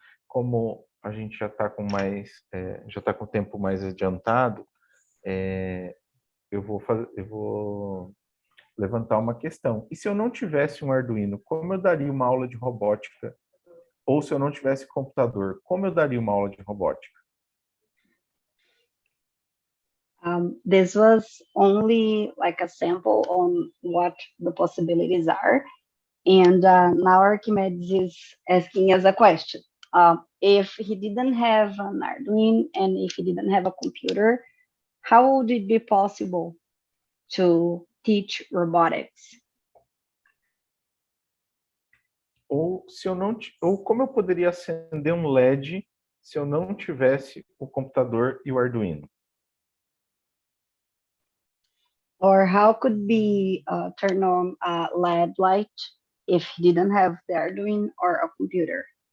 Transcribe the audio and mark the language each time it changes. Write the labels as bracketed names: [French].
[Portuguese] Como a gente já está com já está com o tempo mais adiantado, eu vou levantar uma questão. E se eu não tivesse um Arduino, como eu daria uma aula de robótica? Ou se eu não tivesse computador, como eu daria uma aula de robótica? [English] This was only like a sample on what the possibilities are. And now Archimedes is asking us a question. If he didn't have an Arduino and if he didn't have a computer, how would it be possible to teach robotics? [Portuguese] Ou como eu poderia acender um LED se eu não tivesse o computador e o Arduino? [English] Or how could be turn on a LED light if he didn't have the Arduino or a computer?